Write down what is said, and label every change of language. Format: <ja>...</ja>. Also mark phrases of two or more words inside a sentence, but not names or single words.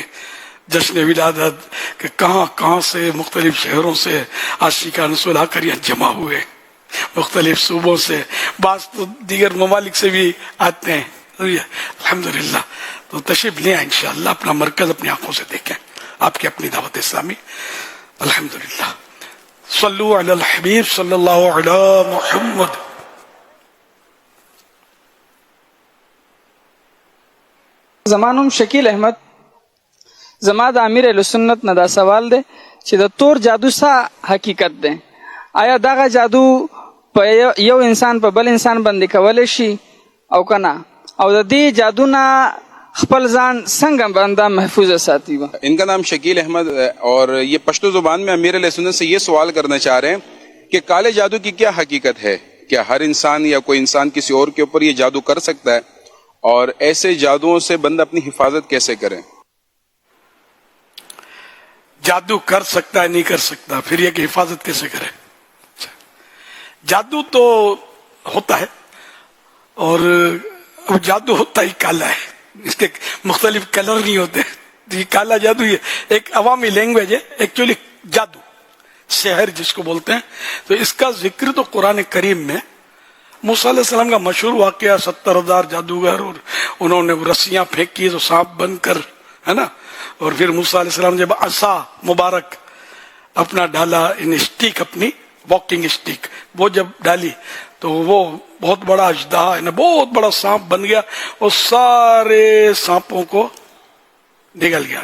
<ur>جشن ولادت کہ کہاں کہاں سے مختلف شہروں سے عاشقان رسول آ کر یہاں جمع ہوئے، مختلف صوبوں سے، بعض تو دیگر ممالک سے بھی آتے ہیں. الحمدللہ. تو تشریف لیں انشاءاللہ، اپنا مرکز اپنی آنکھوں سے دیکھیں، آپ کی اپنی دعوت اسلامی. الحمدللہ.</ur> <ar>صلو علی الحبیب صلی اللہ علی محمد.</ar> <ps>زمانم شکیل احمد زما د امیر اهل سنت نه دا سوال دی چې د تور جادو څه حقیقت دی؟ آیا دغه جادو په یو انسان په بل انسان باندې کولی شي او که نه؟ او د دې جادو نه خپل ځان څنګه بنده محفوظ ساتي؟</ps> <ur>ان کا نام شکیل احمد ہے، اور یہ پشتو زبان میں امیر اہل سنت سے یہ سوال کرنا چاہ رہے ہیں کہ کالے جادو کی کیا حقیقت ہے؟ کیا ہر انسان یا کوئی انسان کسی اور کے اوپر یہ جادو کر سکتا ہے؟ اور ایسے جادوؤں سے بندہ اپنی حفاظت کیسے کرے؟ جادو کر سکتا ہے نہیں کر سکتا، پھر یہ کہ حفاظت کیسے کرے؟ جادو تو ہوتا ہے، اور جادو ہوتا ہی کالا ہے، اس کے مختلف کلر نہیں ہوتے. یہ کالا جادو یہ ایک عوامی لینگویج ہے ایکچولی. جادو سحر جس کو بولتے ہیں، تو اس کا ذکر تو قرآن کریم میں موسیٰ علیہ السلام کا مشہور واقعہ 70,000 جادوگر اور انہوں نے رسیاں پھینکی تو سانپ بن کر، ہے نا. اور پھر موسیٰ علیہ السلام جب عصا مبارک اپنا ڈالا,</ur> <en>in stick,</en> <ur>اپنی</ur> <en>walking stick,</en> <ur>وہ جب ڈالی تو وہ بہت بڑا اژدہا ہے نا، بہت بڑا سانپ بن گیا اور سارے سانپوں کو نگل گیا.</ur>